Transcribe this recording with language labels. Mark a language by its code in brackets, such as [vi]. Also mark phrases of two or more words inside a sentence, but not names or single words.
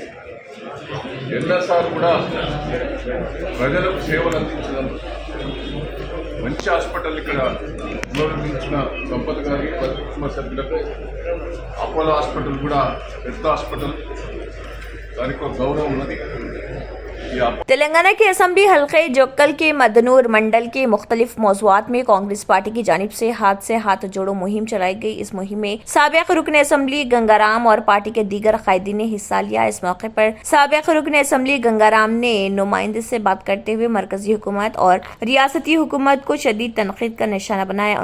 [te] NSR కూడా ప్రజలకు సేవలు అందించడం మంచి హాస్పిటల్ ఇక్కడ నిర్మించిన సంపద గారి కుటుంబ సభ్యులకు అపోలో హాస్పిటల్ కూడా పెద్ద హాస్పిటల్, దానికి ఒక గౌరవం ఉన్నది। [ur] تلنگانہ کے اسمبلی حلقے جوکل کے مدنور منڈل کے مختلف موضوعات میں کانگریس پارٹی کی جانب سے ہاتھ جوڑو مہم چلائی گئی۔ اس مہم میں سابق رکن اسمبلی گنگارام اور پارٹی کے دیگر قائدین نے حصہ لیا۔ اس موقع پر سابق رکن اسمبلی گنگارام نے نمائندے سے بات کرتے ہوئے مرکزی حکومت اور ریاستی حکومت کو شدید تنقید کا نشانہ بنایا۔